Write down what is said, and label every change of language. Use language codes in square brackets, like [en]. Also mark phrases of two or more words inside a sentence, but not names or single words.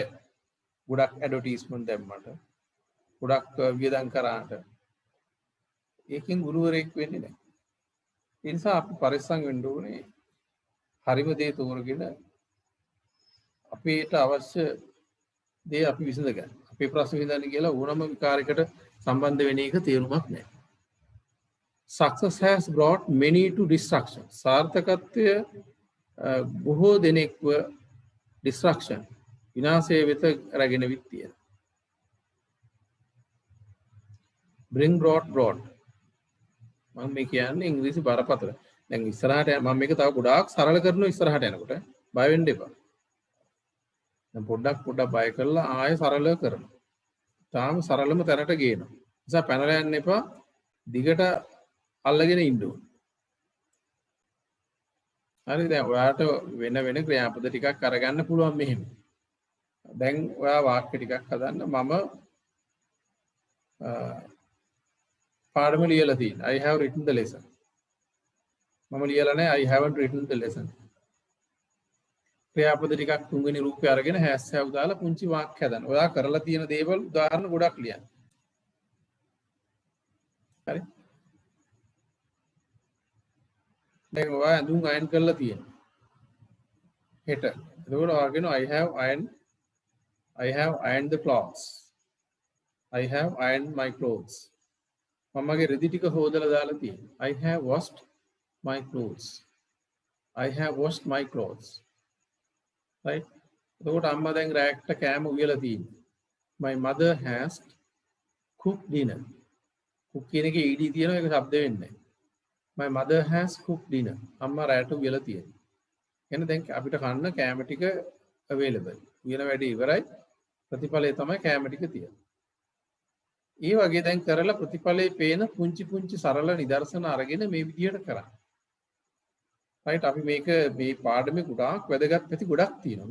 [si] ගොඩක් ඇඩ්වර්ටයිස්මන්ට් දැම්මට ගොඩක් වියදම් කරාට ඒකෙන් ගුරුවරයෙක් වෙන්නේ නැහැ. ඒ නිසා අපි පරිස්සම් වෙන්න ඕනේ. හරිම දේ තෝරගෙන අපේට අවශ්‍ය දේ අපි විසඳ ගන්න. අපේ ප්‍රශ්න විසඳන්න කියලා ඕනම විකාරයකට සම්බන්ධ වෙන එක තේරුමක් නැහැ. [en] Success has brought many to destruction. [si] සාර්ථකත්වය බොහෝ දෙනෙක්ව destruction විනාශය වෙත රැගෙන විත් තියෙනවා. [en] bring brought [si] මම මේ කියන්නේ ඉංග්‍රීසි බරපතල. දැන් ඉස්සරහට මම මේක තව ගොඩාක් සරල කරනවා ඉස්සරහට යනකොට. බය වෙන්න එපා. දැන් පොඩ්ඩක් බය කරලා ආයෙ සරලව කරනවා. තාම සරලම තැනට ගේනවා. නිසා පැනලා යන්න එපා. දිගට අල්ලගෙන ඉන්න ඕනේ. හරි දැන් ඔයාට වෙන ක්‍රියාපද ටිකක් අරගන්න පුළුවන් මෙහෙම. දැන් ඔයා වාක්‍ය ටිකක් හදන්න මම පාඩම ලියලා තියෙනවා. [en] I have written the lesson. [si] මම ලියලා නැහැ [en] I haven't written the lesson. [si] ක්‍රියාපද ටිකක් තුන්වෙනි රූපය අරගෙන [en] has have [si] දාලා පුංචි වාක්‍ය හදන්න. ඔයා කරලා තියෙන දේවල් උදාහරණ ගොඩක් ලියන්න. හරි? දැන් ඔයා ඇඳුම් අයන් කරලා තියෙනවා. හෙට. එතකොට ඔයා කියනවා [en] I have ironed the clothes. I have ironed my clothes. [si] මමගේ රෙදි ටික හොදලා දාලා තියෙනවා. [en] I have washed my clothes. I have washed my clothes. Right? [si] එතකොට අම්මා දැන් රැක්ට කෑම උයලා තියෙනවා. [en] My mother has cooked dinner. [si] cook කියන එකේ ed තියෙනවා ඒක શબ્ද වෙන්නේ නැහැ. [en] My mother has cooked dinner. [si] අම්මා රැට උයලා තියෙනවා. එහෙනම් දැන් අපිට කන්න කෑම ටික available. උයන වැඩි ඉවරයි. ප්‍රතිඵලය තමයි කෑම ටික තියෙන්නේ. ඒ වගේ දැන් කරලා ප්‍රතිඵලයේ පේන පුංචි සරල නිදර්ශන අරගෙන මේ විදිහට කරා. රයිට් අපි මේක මේ පාඩමේ ගොඩාක් වැදගත් පැති ගොඩක් තියෙනවා.